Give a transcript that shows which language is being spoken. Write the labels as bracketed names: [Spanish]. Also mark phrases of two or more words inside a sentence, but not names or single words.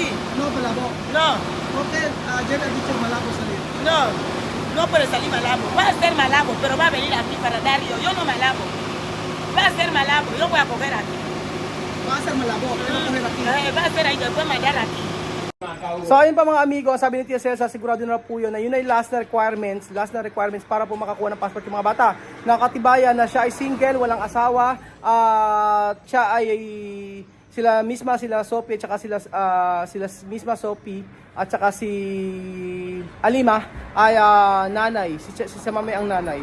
[Spanish] No, Malabo. No, Porque ayer ha dicho Malabo salir. no puede salir Malabo. Va a ser Malabo, pero va a venir aquí para Dario. Yo no Malabo. Va a ser Malabo, yo voy a coger aquí. Va a ser Malabo, pero coger aquí. Va a ser ahí, después mandar aquí. [Filipino] So ayun pa mga amigo, sabi ni Tia Celsa, sigurado na po yun na yun ay last na requirements para po makakuha ng passport yung mga bata. Nakatibayan na siya ay single, walang asawa, siya ay sila Sophie at saka sila misma Sophie at saka si Alima ay nanay, si Chamami ang nanay.